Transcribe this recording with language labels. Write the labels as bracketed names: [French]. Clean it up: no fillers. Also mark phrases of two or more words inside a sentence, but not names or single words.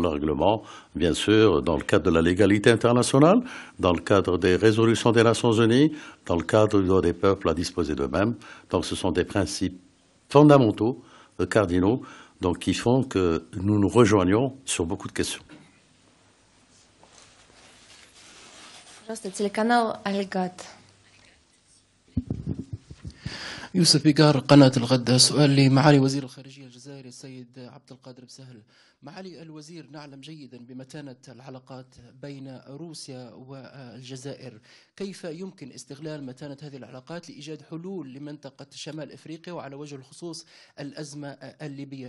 [French] Le règlement, bien sûr, dans le cadre de la légalité internationale, dans le cadre des résolutions des Nations Unies, dans le cadre du droit des peuples à disposer d'eux-mêmes. Donc ce sont des principes fondamentaux, cardinaux, donc qui font que nous nous rejoignons sur beaucoup de questions. [Russian] Пожалуйста, телеканал Аль-Гад. [Arabic] يوسف بيقار قناة الغد. سؤال لمعالي وزير الخارجية الجزائري السيد عبد القادر بسهل. معالي الوزير، نعلم جيدا بمتانة العلاقات بين روسيا والجزائر، كيف يمكن استغلال متانة هذه العلاقات لإيجاد حلول لمنطقة شمال إفريقيا وعلى وجه الخصوص الأزمة الليبية؟